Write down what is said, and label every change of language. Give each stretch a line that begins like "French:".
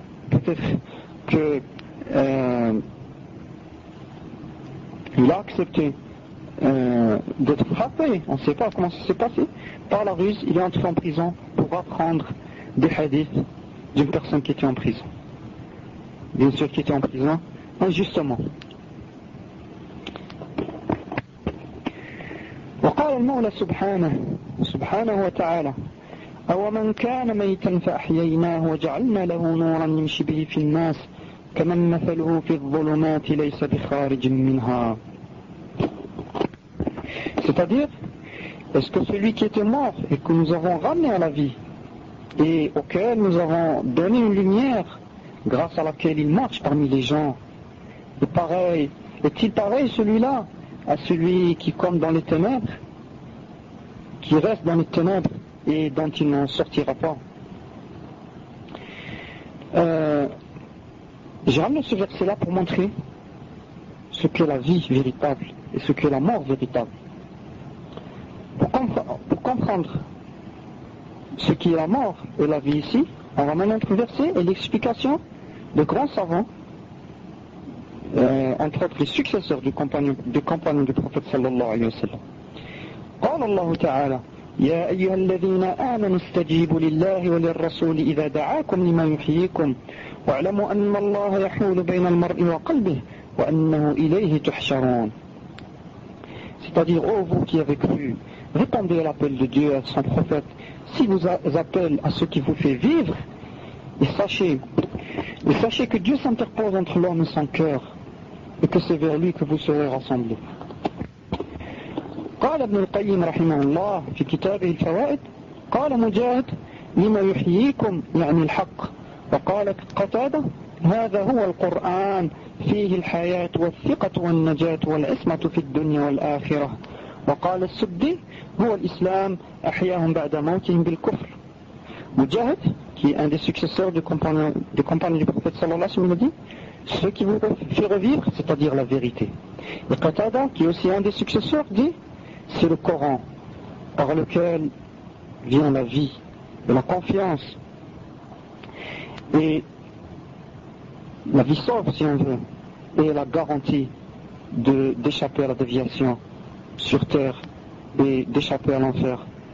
French: Peut-être qu'il a accepté d'être frappé. On ne sait pas comment ça s'est passé. Par la ruse, il est entré en prison pour apprendre des hadiths d'une personne qui était en prison. Bien sûr, qui était en prison injustement.
Arabic: وقال المولى سبحانه وتعالى أَوَمَنْ كَانَ مَيْتًا فَأَحْيَيْنَاهُ وَجَعَلْنَا لَهُ نُورًا يَمْشِي بِهِ فِي النَّاسِ كَمَنْ مَثَلُهُ فِي الظُّلُمَاتِ لَيْسَ بِخَارِجٍ مِنْهَا.
French: C'est-à-dire, est-ce que celui qui était mort et que nous avons ramené à la vie et auquel nous avons donné une lumière grâce à laquelle il marche parmi les gens, est-il pareil celui-là à celui qui compte dans les ténèbres, qui reste dans les ténèbres et dont il n'en sortira pas. J'ai ramené ce verset-là pour montrer ce qu'est la vie véritable et ce qu'est la mort véritable. Pour comprendre ce qu'est la mort et la vie ici, on ramène un verset et l'explication de grands savants, entre autres les successeurs du compagnon du prophète
Arabic: sallallahu alayhi wa sallam. قال الله تعالى يا أيها الذين آمنوا استجيبوا لله وللرسول إذا دعاكم لما يحييكم واعلموا أن الله يحول بين المرء وقلبه وأنه إليه تحشرون.
French: C'est-à-dire, oh vous qui avez cru, répondez à l'appel de Dieu et à son prophète, si vous appelez à ce qui vous fait vivre, et sachez que Dieu s'interpose entre l'homme et son cœur, et que c'est vers lui que vous serez rassemblés.
Arabic: قال ابن القيم رحمه الله في كتابه الفوائد قال مجاهد لما يحييكم يعني الحق وقال قتادة هذا هو القرآن فيه الحياة والثقة والنجاة والعصمة في الدنيا والآخرة وقال السدي هو الإسلام أحياهم بعد موتهم بالكفر.
French: مجاهد qui est un des successeurs du compagnon du prophète
Arabic: sallallahu alayhi wa sallam,
French: ce qui vous fait revivre, c'est-à-dire la vérité. Et Qatada, qui est aussi un des successeurs, dit, c'est le Coran par lequel vient la vie, la confiance et la vie sauve, si on veut, et la garantie d'échapper à la déviation sur terre et d'échapper à l'enfer